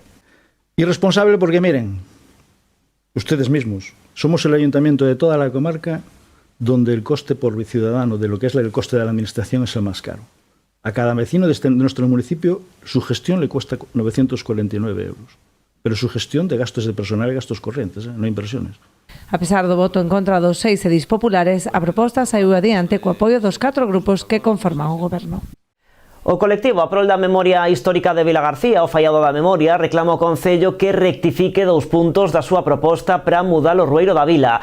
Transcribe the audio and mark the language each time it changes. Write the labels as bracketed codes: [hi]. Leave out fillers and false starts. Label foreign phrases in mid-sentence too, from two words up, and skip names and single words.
[es] Irresponsable porque, miren, ustedes mismos, somos el ayuntamiento de toda la comarca donde el coste por ciudadano de lo que es el coste de la administración es el más caro. A cada vecino de nuestro municipio su gestión le cuesta 949 euros, pero su gestión de gastos de personal y gastos corrientes, no inversiones. [gl] A pesar do voto en contra dos 6 edís populares, a proposta saiu adiante co apoio dos 4 grupos que conforman o goberno. O colectivo a prol da memoria histórica de Vilagarcía, o Fallado da Memoria, reclama ao Concello que rectifique 2 puntos da súa proposta para mudar o Rueiro da Vila.